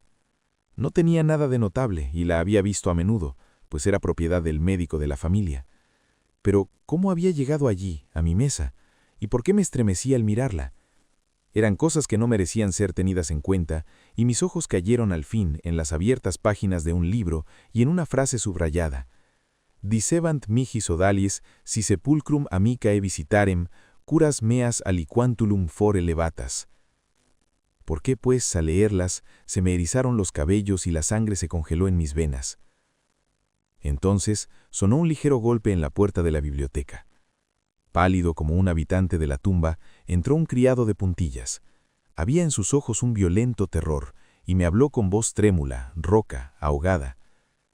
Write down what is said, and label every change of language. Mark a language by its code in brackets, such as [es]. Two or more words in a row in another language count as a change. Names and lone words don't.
[es] No tenía nada de notable, y la había visto a menudo, pues era propiedad del médico de la familia. Pero, ¿cómo había llegado allí, a mi mesa? ¿Y por qué me estremecía al mirarla? Eran cosas que no merecían ser tenidas en cuenta, y mis ojos cayeron al fin en las abiertas páginas de un libro y en una frase subrayada. [la] «Dicebant mihi sodalis, si sepulcrum amicae visitarem, curas meas aliquantulum fore levatas». [es] ¿Por qué, pues, al leerlas, se me erizaron los cabellos y la sangre se congeló en mis venas? Entonces sonó un ligero golpe en la puerta de la biblioteca. Pálido como un habitante de la tumba, entró un criado de puntillas. Había en sus ojos un violento terror, y me habló con voz trémula, rouca, ahogada.